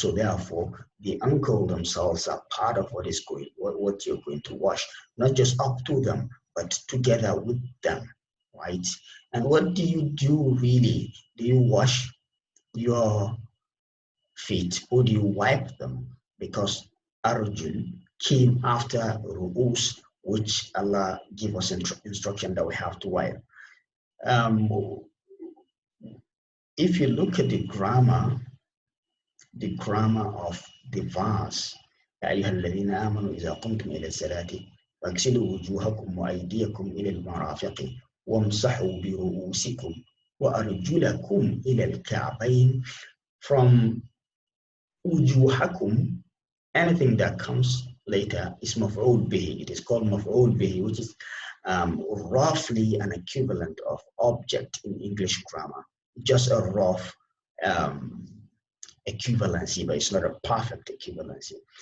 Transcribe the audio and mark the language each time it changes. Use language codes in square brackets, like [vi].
[en] So therefore, the ankle themselves are part of what you're going to wash, not just up to them, but together with them, right? And what do you do really? Do you wash your feet or do you wipe them? Because arjul came after ru'us, which Allah give us instruction that we have to wipe. Um, if you look at the grammar of the verse, [ar] يا أيها الذين آمنوا إذا قمتم إلى الصلاة فاغسلوا وجوهكم وأيديكم إلى المرافق وامسحوا برؤوسكم وأرجلكم إلى الكعبين. [en] From وجوهكم, anything that comes later is maf'ul bihi. It is called maf'ul bihi, which is roughly an equivalent of object in English grammar. Just a rough um, equivalency, but it's not a perfect equivalency.